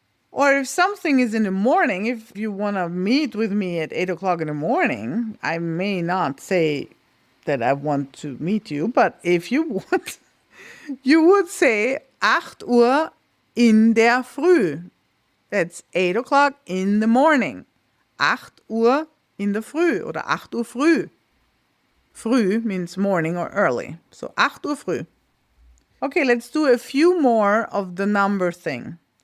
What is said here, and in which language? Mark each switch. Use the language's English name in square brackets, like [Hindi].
[English] Or if something is in the morning, if you want to meet with me at 8 o'clock in the morning, I may not say that I want to meet you, but if you want, you would say 8 [German] Uhr in der Früh. [English] That's 8 o'clock in the morning. [German] 8 Uhr in the Früh oder 8 Uhr früh. [English] Früh means morning or early. So [German] 8 Uhr früh. [English] Okay, let's do a few more of the number thing.